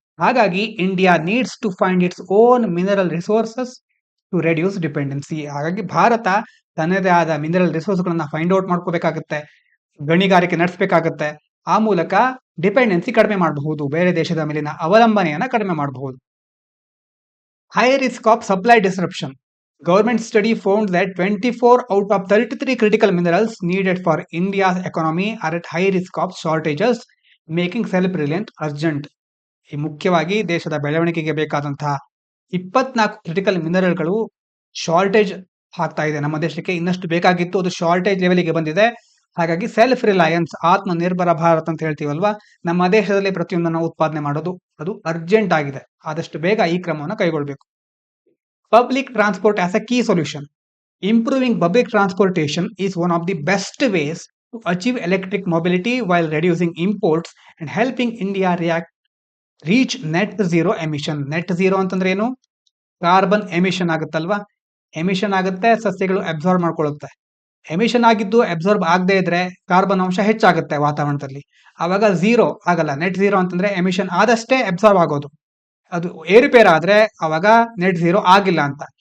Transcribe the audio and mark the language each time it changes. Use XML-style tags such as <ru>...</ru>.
<kn>ಹಾಗಾಗಿ</kn> <en>India needs to find its own mineral resources to reduce dependency.</en> <kn>ಹಾಗಾಗಿ ಭಾರತ ತನ್ನದೇ ಆದ ಮಿನರಲ್ ರಿಸೋರ್ಸ್ಗಳನ್ನ ಫೈಂಡ್ ಔಟ್ ಮಾಡ್ಕೋಬೇಕಾಗುತ್ತೆ, ಗಣಿಗಾರಿಕೆ ನಡೆಸಬೇಕಾಗುತ್ತೆ. ಆ ಮೂಲಕ ಡಿಪೆಂಡೆನ್ಸಿ ಕಡಿಮೆ ಮಾಡಬಹುದು, ಬೇರೆ ದೇಶದ ಮೇಲಿನ ಅವಲಂಬನೆಯನ್ನ ಕಡಿಮೆ ಮಾಡಬಹುದು.</kn> <en>High risk of supply disruption. Government study found that 24 out of 33 critical minerals needed for India's economy are at high risk of shortages, making self-reliance urgent.</en> <kn>ಈ ಮುಖ್ಯವಾಗಿ ದೇಶದ ಬೆಳವಣಿಗೆಗೆ ಬೇಕಾದಂತಹ 24 ಕ್ರಿಟಿಕಲ್ ಮಿನರಲ್ಗಳು ಶಾರ್ಟೇಜ್ ಆಗ್ತಾ ಇದೆ ನಮ್ಮ ದೇಶಕ್ಕೆ. ಇನ್ನಷ್ಟು ಬೇಕಾಗಿತ್ತು, ಅದು ಶಾರ್ಟೇಜ್ ಲೆವೆಲ್ಗೆ ಬಂದಿದೆ. ಹಾಗಾಗಿ ಸೆಲ್ಫ್ ರಿಲಯನ್ಸ್, ಆತ್ಮನಿರ್ಭರ ಭಾರತ್ ಅಂತ ಹೇಳ್ತೀವಲ್ವಾ, ನಮ್ಮ ದೇಶದಲ್ಲಿ ಪ್ರತಿಯೊಂದನ್ನು ಉತ್ಪಾದನೆ ಮಾಡೋದು ಅದು ಅರ್ಜೆಂಟ್ ಆಗಿದೆ. ಆದಷ್ಟು ಬೇಗ ಈ ಕ್ರಮವನ್ನು ಕೈಗೊಳ್ಳಬೇಕು.</kn> <en>Public transport as a key solution. Improving public transportation is one of the best ways to achieve electric mobility while reducing imports and helping India reach net zero emission.</en> <kn>Net zero ಅಂತಂದ್ರೆ ಏನು? Carbon emission ಆಗುತ್ತಲ್ವಾ, emission ಆಗುತ್ತೆ, ಸಸ್ಯಗಳು absorb ಮಾಡ್ಕೊಳ್ಳುತ್ತೆ. Emission ಆಗಿದ್ದು absorb ಆಗದೆ ಇದ್ರೆ carbon ಅಂಶ ಹೆಚ್ಚಾಗುತ್ತೆ ವಾತಾವರಣದಲ್ಲಿ, ಆವಾಗ ಝೀರೋ ಆಗಲ್ಲ. ನೆಟ್ ಝೀರೋ ಅಂತಂದ್ರೆ ಎಮಿಷನ್ ಆದಷ್ಟೇ ಅಬ್ಸಾರ್ಬ್ ಆಗೋದು, ಅದು ಏರುಪೇರು ಆದ್ರೆ ಅವಾಗ ನೆಟ್ ಝೀರೋ ಆಗಿಲ್ಲ ಅಂತ.</kn>